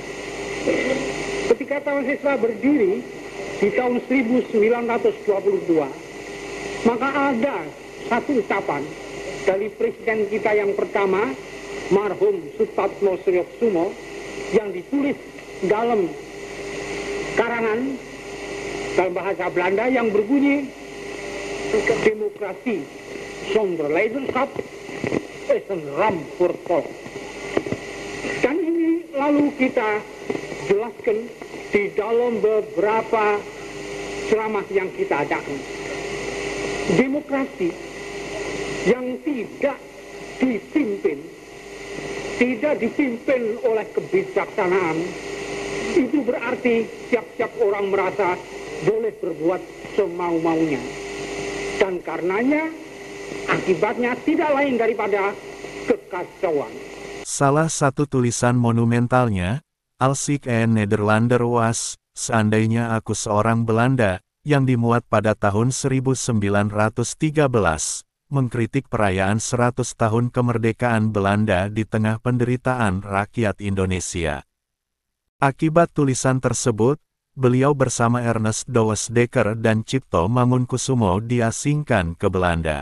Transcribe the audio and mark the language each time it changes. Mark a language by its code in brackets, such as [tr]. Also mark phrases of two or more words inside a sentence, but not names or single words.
[id] Ketika Taman Siswa berdiri di tahun 1922, maka ada satu ucapan dari presiden kita yang pertama, marhum Sutatmo Sriyokusumo, yang ditulis dalam karangan dalam bahasa Belanda yang berbunyi, [nl] demokrasi zonder leiderschap is een ramp voor het volk. [id] Dan ini lalu kita jelaskan di dalam beberapa ceramah yang kita adakan. Demokrasi yang tidak dipimpin oleh kebijaksanaan, itu berarti tiap-tiap orang merasa boleh berbuat semau-maunya. Dan karenanya, akibatnya tidak lain daripada kekacauan. Salah satu tulisan monumentalnya, [nl] Als ik een Nederlander was, [id] seandainya aku seorang Belanda, yang dimuat pada tahun 1913, mengkritik perayaan 100 tahun kemerdekaan Belanda di tengah penderitaan rakyat Indonesia. Akibat tulisan tersebut, beliau bersama Ernest Douwes Dekker dan Cipto Mangunkusumo diasingkan ke Belanda.